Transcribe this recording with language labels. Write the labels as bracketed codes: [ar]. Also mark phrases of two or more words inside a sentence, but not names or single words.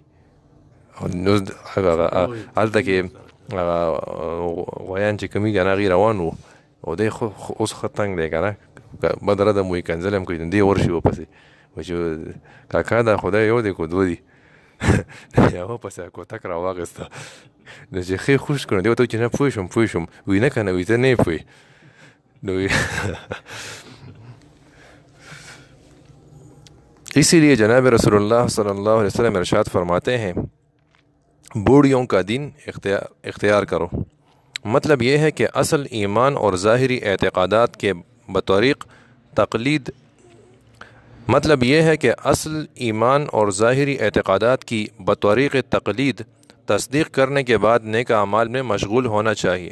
[ps] نو هلته کې هغه غویان چې کوم وي که نه هغې روان وو او دی اوس ښه تنګ دی که نه بد رده مو یې کنځل هم کوي، دی ورشي ورپسې وایي چې کاکا دا خدای یو دی که دوه دي. یا ورپسې کوتک را واخېسته نو چې ښې خوش کړو دی ورته وایي چې نه پوه شوم وایي نه که نه وایي ته نه یې پوهې. [ur] نو اسی لیے جناب رسول اللہ [ar] صلی اللہ علیہ وسلم [ur] ارشاد فرماتے ہیں بوڑھیوں کا دین اختیار کرو. مطلب یہ ہے کہ اصل ایمان اور ظاہری اعتقادات کے بطریق تقلید تصدیق کرنے کے بعد نیک اعمال میں مشغول ہونا چاہیے.